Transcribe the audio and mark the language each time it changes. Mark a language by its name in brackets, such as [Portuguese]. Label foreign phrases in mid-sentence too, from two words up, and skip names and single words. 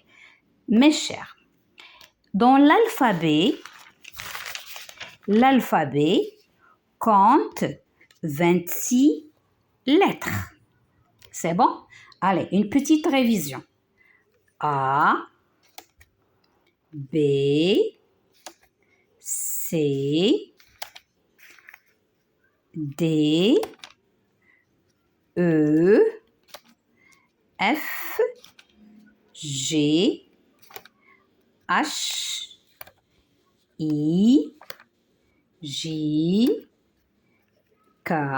[French] Mes chers, dans l'alphabet compte 26 lettres. C'est bon? Allez, une petite révision. A, B, C, D, E, F, G, H, I, J, K,